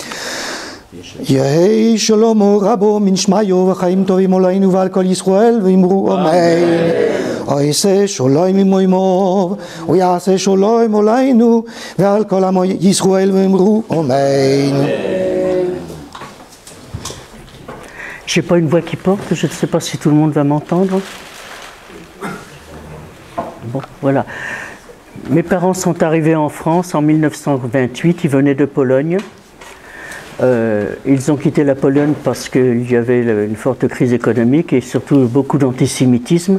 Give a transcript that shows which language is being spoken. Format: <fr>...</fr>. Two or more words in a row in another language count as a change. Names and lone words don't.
<he>יהי שלום רבו מן שמיו וחיים טובים עלינו ועל כל ישראל ואמרו אמן. ויעשה שלום עמו ויעשה שלום עלינו ועל כל עמו ישראל ואמרו אמן.</he> <fr>J'ai pas une voix qui porte, je ne sais pas si tout le monde va m'entendre. Bon, voilà. Mes parents sont arrivés en France en 1928, ils venaient de Pologne. Ils ont quitté la Pologne parce qu'il y avait une forte crise économique et surtout beaucoup d'antisémitisme.</fr>